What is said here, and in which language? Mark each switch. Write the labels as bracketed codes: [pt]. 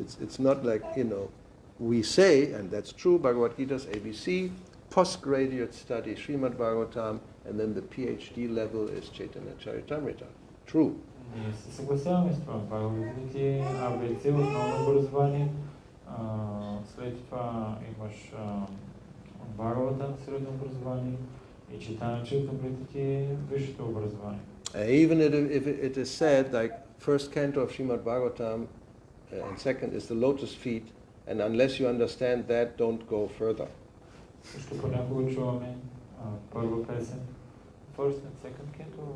[en] It's not like, we say, and that's true, Bhagavad Gita's ABC, postgraduate study Srimad Bhagavatam, and then the PhD level is Chaitanya Charitamrita. True. [bg] Ние се съгласяваме с това. Бхагавад Гита е ABC, основно образование, след това имаш Бхагаватам, средно образование, и Chaitanya Charitamrita ти е висшето образование. [en] Even if it is said, like, first canto of Srimad Bhagavatam and second is the lotus feet, and unless you understand that, don't go further. [bg] Също понякога чуваме първа песен, [en] first and second canto?